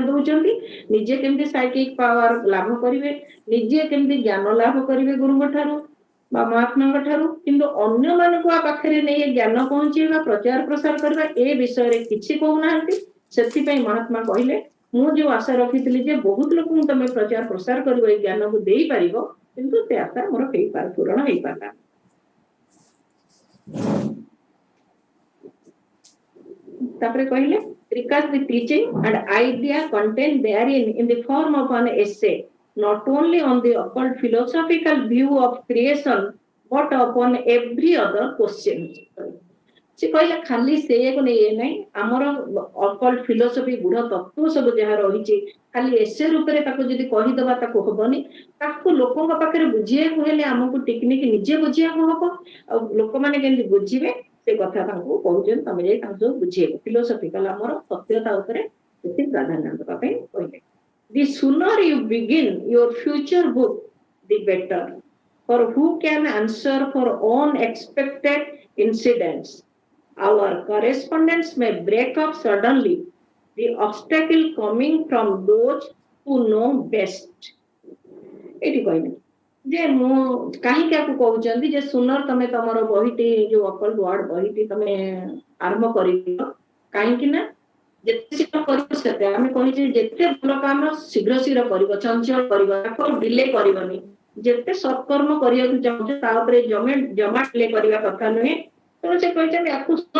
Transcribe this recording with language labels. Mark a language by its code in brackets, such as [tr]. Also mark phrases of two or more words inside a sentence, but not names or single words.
[or] ଦଉଛନ୍ତି ନିଜେ କେମିତି [en] psychic power [or] ଲାଭ କରିବେ ନିଜେ କେମିତି ଜ୍ଞାନ ଲାଭ କରିବେ ଗୁରୁଙ୍କ ଠାରୁ ବା ମହାତ୍ମାଙ୍କ ଠାରୁ କିନ୍ତୁ ଅନ୍ୟମାନଙ୍କୁ ଆ ପାଖରେ ନେଇ ଜ୍ଞାନ ପହଞ୍ଚେଇବା ପ୍ରଚାର ପ୍ରସାର କରିବା ଏ ବିଷୟରେ କିଛି କହୁନାହାନ୍ତି ସେଥିପାଇଁ ମହାତ୍ମା କହିଲେ ମୁଁ ଯୋଉ ଆଶା ରଖିଥିଲି ଯେ ବହୁତ ଲୋକଙ୍କୁ ତମେ ପ୍ରଚାର ପ୍ରସାର କରିବ ଏଇ ଜ୍ଞାନକୁ ଦେଇପାରିବ କିନ୍ତୁ ସେ ଆଶା ମୋର ପୂରଣ ହେଇପାରିଲା ତାପରେ କହିଲେ [en] recast the teaching and idea contained therein in the form of an essay not only on the occult philosophical view of creation but upon every other question [or] ସେ କହିଲେ ଖାଲି ସେଇଆକୁ ନେଇ ନାହିଁ ଆମର [en] occult philosophy [or] ଗୁଢ ତତ୍ତ୍ୱ ସବୁ ଯାହା ରହିଛି ଖାଲି ଏସେ ରୂପରେ ତାକୁ ଯଦି କହିଦବା ତାକୁ ହବନି ତାକୁ ଲୋକଙ୍କ ପାଖରେ ବୁଝିବାକୁ ହେଲେ ଆମକୁ ଟେକ୍ନିକ ନିଜେ ବୁଝିବାକୁ ହବ ଆଉ ଲୋକମାନେ କେମିତି ବୁଝିବେ ସେ କଥା ତାଙ୍କୁ କହୁଛନ୍ତି ତମେ ଯାଇ ତାଙ୍କୁ ସବୁ ବୁଝେଇବ ଫିଲୋସଫିକାଲ ଆମର ସତ୍ୟତା ଉପରେ ସେଠି ପ୍ରାଧାନ୍ୟ ଦେବା ପାଇଁ କହିଲେ [en] the sooner you begin your future book the better for who can answer for unexpected incidents our correspondence may break up suddenly the obstacle coming from those who know best [or] ଏଠି କହିଲେ ଯେ ମୁଁ କାହିଁକି ଆକୁ କହୁଛନ୍ତି ଯେ ସୁନର ତମେ ତମର ବହିଟି ଯୋଉ [en] occult world [or] ବହିଟି ତମେ ଆରମ୍ଭ କରିବ କାହିଁକି ନା ଯେତେ ଶୀଘ୍ର କରିବ ସେତେ ଆମେ କହିଛେ ଯେତେ ଭଲ କାମ ଶୀଘ୍ର ଶୀଘ୍ର କରିବ ଚଞ୍ଚଳ କରିବ ତାକୁ ଡିଲେ କରିବନି ଯେତେ ସତ୍କର୍ମ କରିବାକୁ ଚାହୁଁଛ ତା ଉପରେ ଜମା ଡିଲେ କରିବା କଥା ନୁହେଁ ତେଣୁ ସେ କହିଛନ୍ତି ଆକୁ ସୁନର